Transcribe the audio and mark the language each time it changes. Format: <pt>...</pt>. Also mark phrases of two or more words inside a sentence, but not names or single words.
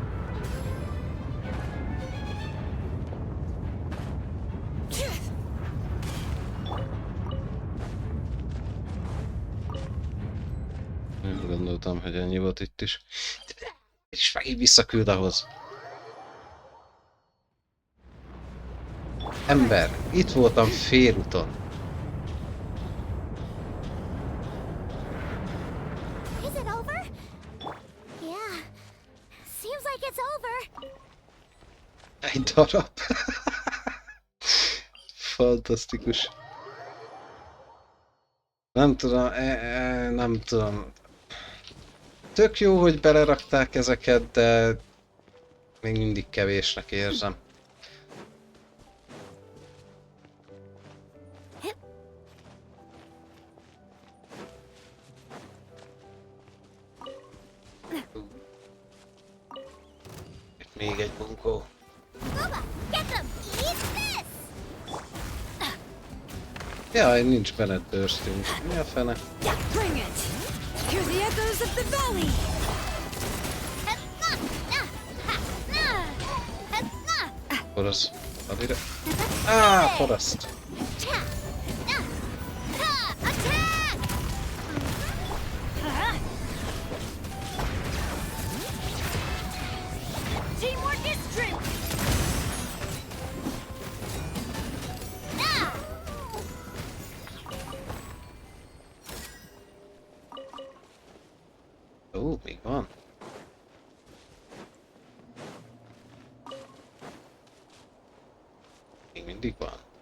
<hu>Nem gondoltam, hogy ennyi volt itt is. És megint visszaküld ahhoz. Ember, itt voltam félúton.</hu> <en>Is it over? Yeah. Seems like it's over.</en> <hu>Egy darab. Fantasztikus. Nem tudom, nem tudom. Tök jó, hogy belerakták ezeket, de még mindig kevésnek érzem. Itt még egy bunkó.</hu> <en>Bubba, get them. Eat this.</en> <hu>Jaj, nincs benned bőrstünk. Mi a fene?</hu> <en>Bring it. Hear the echoes of the valley.</en> <hu>Forraszt. Add ide. Á, forraszt.</hu> <en>Teamwork is strength.</en> <hu>Ó, még van. Még mindig van.</hu>